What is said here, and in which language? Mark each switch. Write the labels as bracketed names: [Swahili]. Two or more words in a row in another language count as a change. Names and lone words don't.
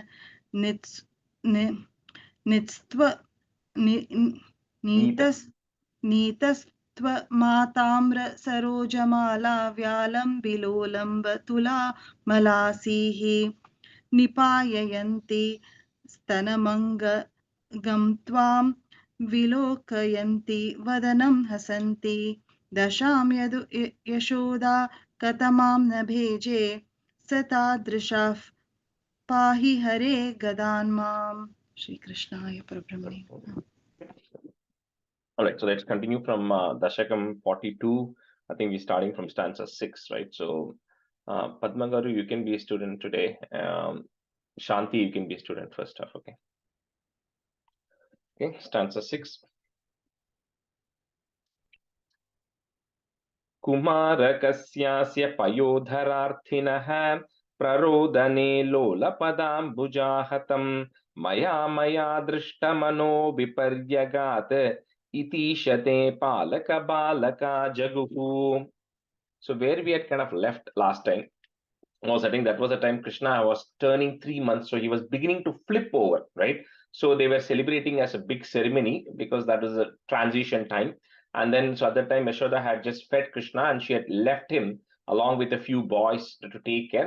[Sanskrit] नीतस्त्वमाताम्रसरोजमाला व्यालम्बिलोलम्बतुलामलासीः निपाययन्ति स्तनमङ्गं त्वां विलोकयन्ति वदनं हसन्ति दशां यशोदा कतमां न भेजे स तादृशाः पाहि हरे गदान्माम् श्रीकृष्णाय परब्रह्मणे [English] All right, so let's continue from Dasakam 42. I think we're starting from stanza 6, right? So, Padmagaru, you can be a student today. Shanti, you can be a student first half, okay? Okay, stanza 6. [Sanskrit] कुमारकस्य पयोधरार्थिनः प्ररोदने लोलपदाम्बुजाहतम् मया दृष्टमनो विपर्यगात् इतिशते पालक बालक जगुः. So where we had kind of left last time was, I think that was the time Krishna was turning 3 months, so he was beginning to flip over, right? So they were celebrating as a big ceremony because that was a transition time. And then, so at that time, Yashoda had just fed Krishna and she had left him along with a few boys to take care.